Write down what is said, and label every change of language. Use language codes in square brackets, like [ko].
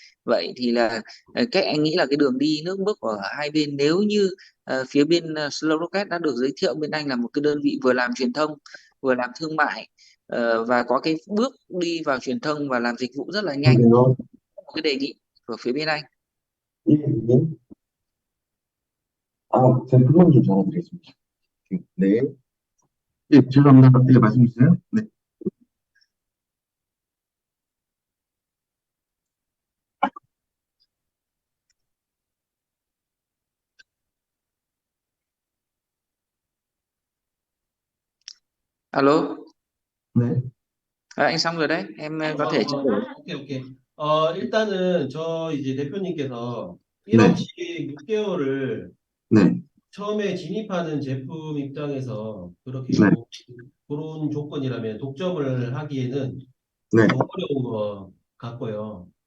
[vi] Vậy thì là cách anh nghĩ là cái đường đi nước bước của hai bên, nếu như phía bên Slow Rocket đã được giới thiệu bên anh là một cái đơn vị vừa làm truyền thông vừa làm thương mại, và có cái bước đi vào truyền thông và làm dịch vụ rất là nhanh, [ko] 그러면 [vi] một cái đề nghị của phía bên anh. [ko] 이 아, 제품 좀 전화드리겠습니다. 네. 예, 죄송합니다. 네, 말씀 주세요. 네. [vi] Alo, [ko] 네. [vi] anh xong rồi đấy, em có thể trao đổi. [ko] 오케이, 오케이. 일단은 저 이제 대표님께서 네. 1억씩 6개월을 네. 처음에 진입하는 제품 입장에서 그렇게 네. 그런 조건이라면 독점을 하기에는 네. 좀 어려운 것 같고요.